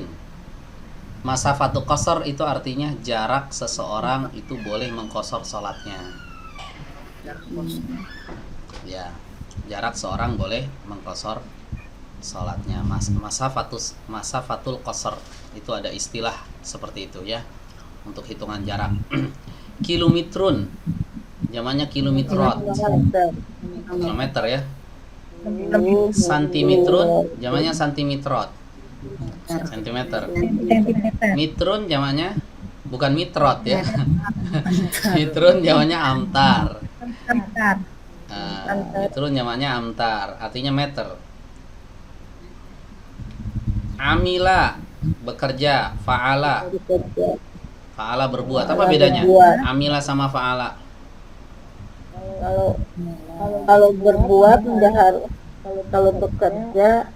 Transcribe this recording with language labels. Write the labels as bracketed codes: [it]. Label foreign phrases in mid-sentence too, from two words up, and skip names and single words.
[ar] Masafatu qasr [id] itu artinya jarak seseorang itu boleh mengqasar salatnya. Ya. Jarak seorang boleh mengqasar salatnya. [ar] Masafatul qasr [id] itu ada istilah seperti itu ya untuk hitungan jarak. Kilometrun jamannya kilometrot. Kilometer ya. Santimetrun jamannya santimetrot. Sentimeter. Mitrun jamannya bukan mitrot ya. Mitrun jamannya amtar. Mitrun jamannya amtar, artinya meter. Amila bekerja, fa'ala. Fa'ala berbuat. Apa bedanya? Amila sama fa'ala. Kalau berbuat nggak harus, kalau bekerja